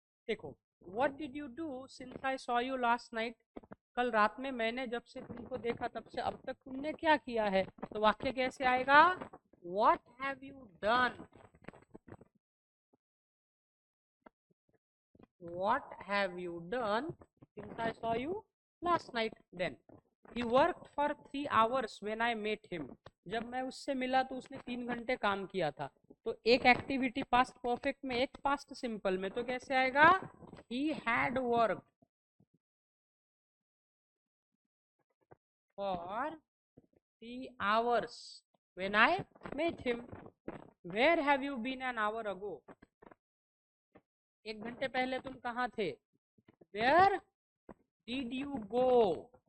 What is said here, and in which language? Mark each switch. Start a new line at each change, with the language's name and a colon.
Hindi: देखो,
English: what did you do since I saw you last night?
Hindi: कल रात में मैंने जब से तुमको देखा तब से अब तक तुमने क्या किया है. तो वाक्य कैसे आएगा?
English: What have you done what have you done since I saw you last night? Then he worked for 3 hours when I met him.
Hindi: जब मैं उससे मिला तो उसने 3 घंटे काम किया था. तो एक एक्टिविटी पास्ट परफेक्ट में, एक पास्ट सिंपल में, तो कैसे आएगा?
English: he had worked for 3 hours when I met him. Where have you been an hour ago?
Hindi: 1 घंटे पहले तुम कहाँ थे?
English: Where did you go?